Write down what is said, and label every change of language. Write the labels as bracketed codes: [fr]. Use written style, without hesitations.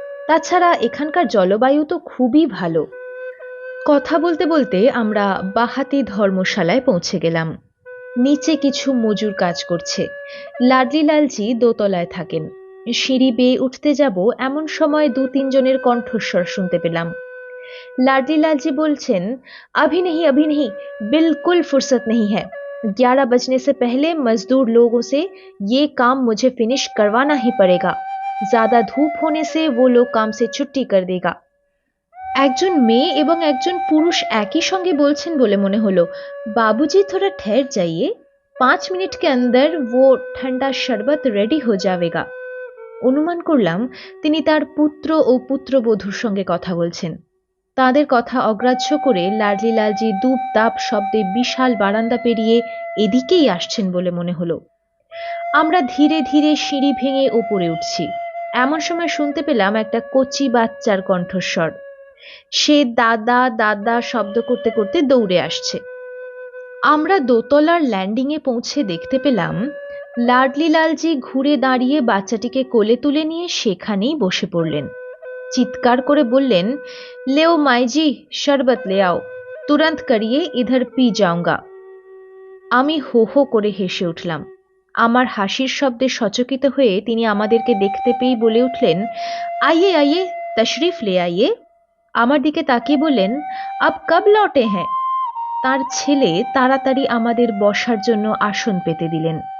[bn] তাছাড়া এখানকার জলবায়ু তো খুবই ভালো। কথা বলতে বলতে আমরা বাহাতি ধর্মশালায় পৌঁছে গেলাম। নিচে কিছু মজুর কাজ করছে। লাডলি লালজি দোতলায় থাকেন। সিঁড়ি বেয়ে উঠতে যাব এমন সময় 2-3 জনের কণ্ঠস্বর শুনতে পেলাম। [hi] लाडली लाल जी बोलছেন, अभी नहीं, बिल्कुल फुर्सत नहीं है। 11 बजने से पहले मजदूर लोगों से ये काम मुझे फिनिश करवाना ही पड़ेगा। ज्यादा धूप होने से वो लोग काम से छुट्टी कर देगा। [bn] একজন মেয়ে এবং একজন পুরুষ একই সঙ্গে বলছেন বলে মনে হলো। [hi] बाबूजी थोड़ा ठहर जाइए, 5 मिनट के अंदर वो ठंडा शरबत रेडी हो जाएगा। [bn] অনুমান করলাম তিনি তার পুত্র ও পুত্রবধূর সঙ্গে কথা বলছেন। তাদের কথা অগ্রাহ্য করে লাডলি লালজি দুপ দাপ শব্দে বিশাল বারান্দা পেরিয়ে এদিকেই আসছেন বলে মনে হলো। আমরা ধীরে ধীরে সিঁড়ি ভেঙে ওপরে উঠছি। এমন সময় শুনতে পেলাম একটা কচি বাচ্চার কণ্ঠস্বর। সে দাদা দাদা শব্দ করতে করতে দৌড়ে আসছে। আমরা দোতলার ল্যান্ডিংয়ে পৌঁছে দেখতে পেলাম লাডলি লালজি ঘুরে দাঁড়িয়ে বাচ্চাটিকে কোলে তুলে নিয়ে সেখানেই বসে পড়লেন। চিৎকার করে বললেন, [hi] लेओ माईजी शरबत ले आओ, तुरंत करिए, इधर पी जाऊंगा। [bn] আমি হো হো করে হেসে উঠলাম। আমার হাসির শব্দে সচকিত হয়ে তিনি আমাদেরকে দেখতে পেয়ে বলে উঠলেন, [hi] आइए आइए, तशरीफ ले आइए। [bn] আমার দিকে তাকিয়ে বললেন, [hi] अब कब लौटे हैं? [bn] তার ছেলে তাড়াতাড়ি আমাদের বসার জন্য আসন পেতে দিলেন।